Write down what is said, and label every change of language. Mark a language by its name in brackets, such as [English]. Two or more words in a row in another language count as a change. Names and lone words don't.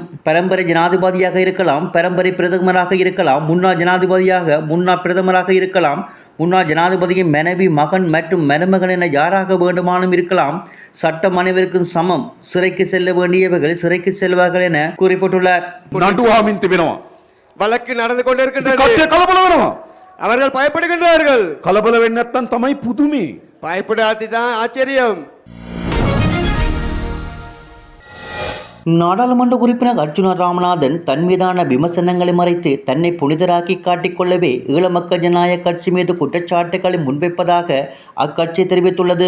[Tamil] பரம்பரை ஜனாதிபதியாக இருக்கலாம், பரம்பரை பிரதமராக இருக்கலாம், முன்னாள் ஜனாதிபதியாக, முன்னாள் பிரதமராக இருக்கலாம், முன்னாள் ஜனாதிபதியின் மனைவி, மகன் மற்றும் மருமகன் என யாராக வேண்டுமானும் இருக்கலாம். சட்டம் அனைவருக்கும் சமம். சிறைக்கு செல்ல வேண்டியவர்கள் சிறைக்கு செல்வார்கள் என குறிப்பிட்டுள்ளார். வழக்கு நடந்து கொண்டிருக்கின்றது. அவர்கள் பயப்படுகின்றார்கள். [Sinhala] කලබල වෙන්නේ නැත්තම් තමයි පුදුමේ. [Tamil] பயப்படாததான் ஆச்சரியம். நாடாளுமன்ற உறுப்பினர் அர்ச்சுனா ராமநாதன் தன் மீதான விமர்சனங்களை மறைத்து தன்னை புனிதராக்கி காட்டிக்கொள்ளவே ஈழ மக்கள் ஜனநாயக கட்சி மீது குற்றச்சாட்டுகளை முன்வைப்பதாக அக்கட்சி தெரிவித்துள்ளது.